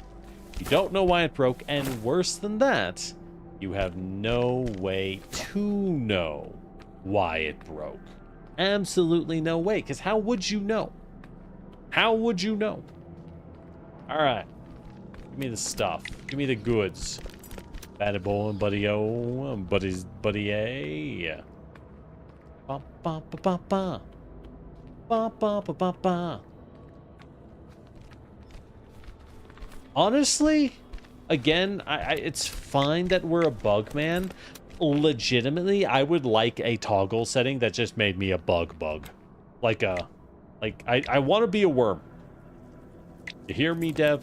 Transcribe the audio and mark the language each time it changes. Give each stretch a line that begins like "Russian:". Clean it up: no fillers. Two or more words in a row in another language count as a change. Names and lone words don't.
English: You don't know why it broke, and worse than that, you have no way to know why it broke. Absolutely no way, because how would you know? How would you know? All right. Give me the stuff. Give me the goods. Batty boy and buddy-o, buddy-a. Ba ba ba ba ba. Ba ba ba ba ba. Honestly, again, it's fine that we're a bug man. Legitimately, I would like a toggle setting that just made me a bug. I want to be a worm. You hear me, Dev?